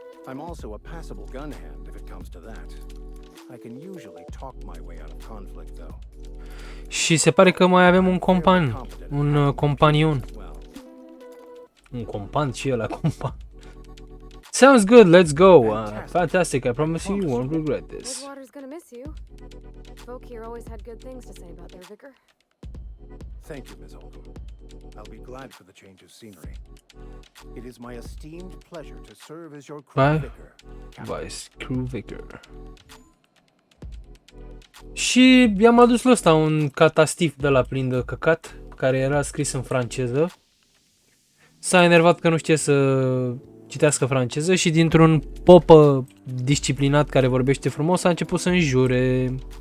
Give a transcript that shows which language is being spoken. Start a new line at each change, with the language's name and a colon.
English: I'm also a passable gun hand if it comes to that. I can usually talk my way out of conflict though.
Romanian: Și se pare că mai avem un companion. Un compan și ăla compan.
English: Sounds good, let's go. Fantastic, I promise you won't regret this. Water's gonna miss you. Folk here always had good things to say about their vicar. Thank you, Ms. Oldham. I'll be glad for the change of scenery. It is my esteemed pleasure to serve as your crew vicar. Vice crew vicar.
Romanian: Și i-am adus la ăsta un catastif de la plin de căcat, care era scris în franceză. S-a enervat că nu știe să citească franceză și dintr-un popă disciplinat care vorbește frumos a început să înjure.